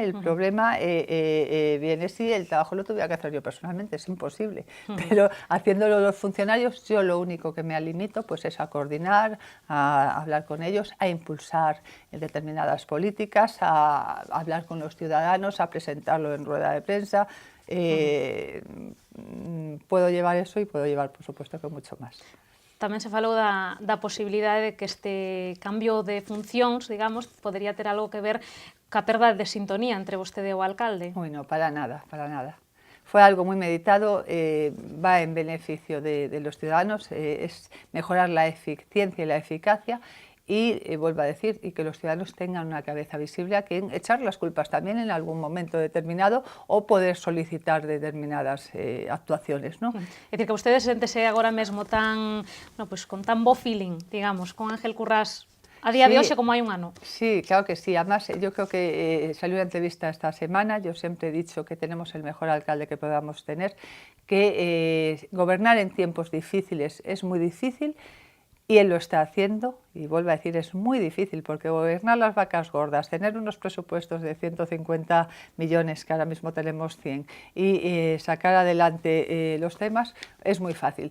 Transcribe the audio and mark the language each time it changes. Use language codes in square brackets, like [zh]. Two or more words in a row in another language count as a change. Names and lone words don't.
[es] El problema viene si el trabajo lo tuviera que hacer yo personalmente, es imposible, pero haciéndolo los funcionarios, yo lo único que me limito pues es a coordinar, a hablar con ellos, a impulsar determinadas políticas, a hablar con los ciudadanos, a presentarlo en rueda de prensa. Puedo llevar eso y puedo llevar, por supuesto, que mucho más. [gl] Tamén se falou da posibilidade de que este cambio de funcións, digamos, podería ter algo que ver ca perda de sintonía entre vostede e o alcalde. Uy, [es] no, para nada, para nada. Fue algo muy meditado, va en beneficio de los ciudadanos, es mejorar la eficiencia y la eficacia, y vuelvo a decir, y que los ciudadanos tengan una cabeza visible a quien echar las culpas también en algún momento determinado o poder solicitar determinadas actuaciones, ¿no? [gl] É dicir, que vostedes séntese agora mesmo tan, pues, con tan bo feeling, digamos, con Ángel Currás a día de hoxe como hai un ano. [es] Sí, claro que sí. Además, yo creo que salió una entrevista esta semana. Yo siempre he dicho que tenemos el mejor alcalde que podamos tener, que gobernar en tiempos difíciles es muy difícil y él lo está haciendo. Y vuelvo a decir, es muy difícil porque gobernar las vacas gordas, tener unos presupuestos de 150 millones, que ahora mismo tenemos 100, y sacar adelante los temas es muy fácil.